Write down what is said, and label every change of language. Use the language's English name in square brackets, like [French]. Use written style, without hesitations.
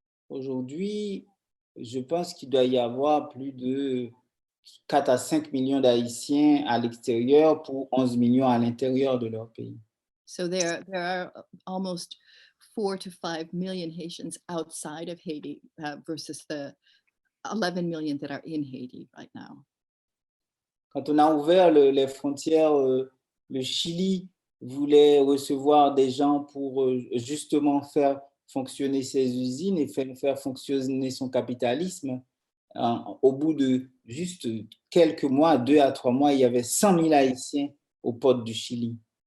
[French] Aujourd'hui, je pense qu'il doit y avoir plus de 4 à 5 millions d'Haïtiens à l'extérieur pour 11 millions à l'intérieur de leur pays. [English] So there are almost 4 to 5 million Haitians outside of Haiti versus the 11 million that are in Haiti right now. [French] Quand on a ouvert les frontières, le Chili voulait recevoir des gens pour justement faire fonctionner ses usines et faire fonctionner son capitalisme. Au bout de juste quelques mois, 2 à 3 mois, il y avait 100 000 Haïtiens aux portes du Chili.